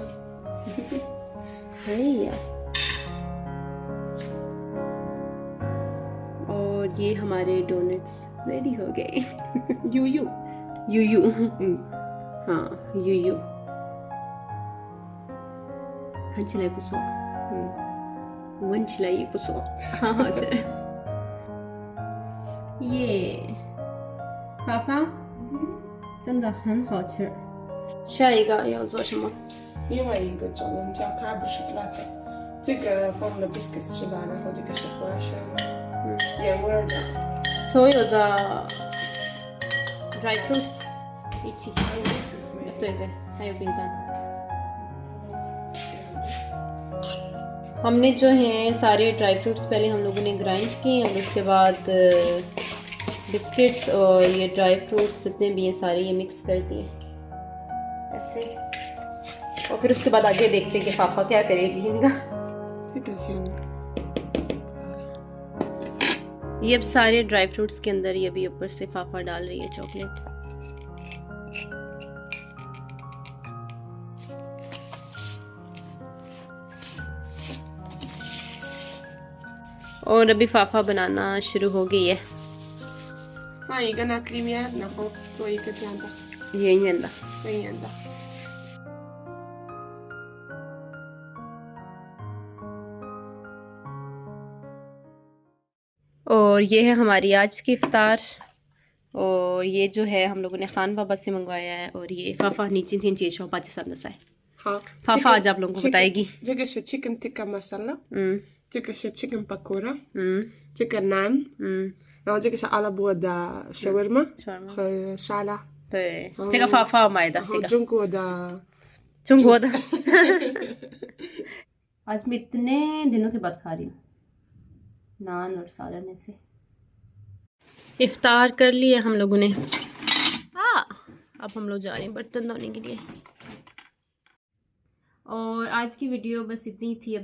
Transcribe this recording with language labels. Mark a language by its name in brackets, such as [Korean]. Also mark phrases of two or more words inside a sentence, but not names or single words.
[Chinese] 可以呀。 [Hindi] और ये हमारे [English] donuts ready [Hindi] हो गए [Chinese] 悠悠， यूयू हाँ यूयू 看起来不错闻起来也不错好好吃耶发发真的很好吃下一个要做什么另外一个中文叫它不是 latte， 这个放了 biscuits 是吧？然后这个是花生，原味的。所有的 [English] dry fruits [Chinese] 一起还有 biscuits 没有？对对还有饼干 [Hindi] हमने जो हैं सारे [English] dry fruits [Hindi] पहले हम लोगों ने ग्राइंड किए और उसके बाद बिस्किट्स और ये [English] dry fruits [Hindi] जितने भी हैं सारे ये मिक्स कर दिए ऐसे और फिर उसके बाद आगे देखते कि फाफा क्या करेगी इनका। ठीक है। ये अब सारे [English] dry fruits [Hindi] के अंदर ये भी ऊपर से फाफा डाल रही है चॉकलेट। और अभी फाफा बनाना शुरू हो गई है। [Chinese] 放一个那里面，然后做一个这样的，圆圆的。圆圆的。 [Hindi] और ये है हमारी आज की इफ्तार। और ये जो है हम लोगों ने खान बाबा से मंगवाया है। और ये फाफा नीचे थी चीज़ पाकिस्तान से है। [Chinese] 好 [Hindi] फाफा आज आप लोगों को बताएगी। [Chinese] 这个是 [English] chicken tikka masala， [Chinese] 这个是 [English] chicken pakora， [Chinese] 这个 naan， 然后这个是阿拉伯的 shawarma 和沙拉。对，这个发发买的，这个中国的。 [Hindi] आज मैं इतने दिनों के बाद खा रही हूँ नान और सालन ऐसे। इफ्तार कर लिए हम लोगों ने। अब हम लोग जा रहे हैं बर्तन धोने के लिए। और आज की वीडियो बस इतनी थी।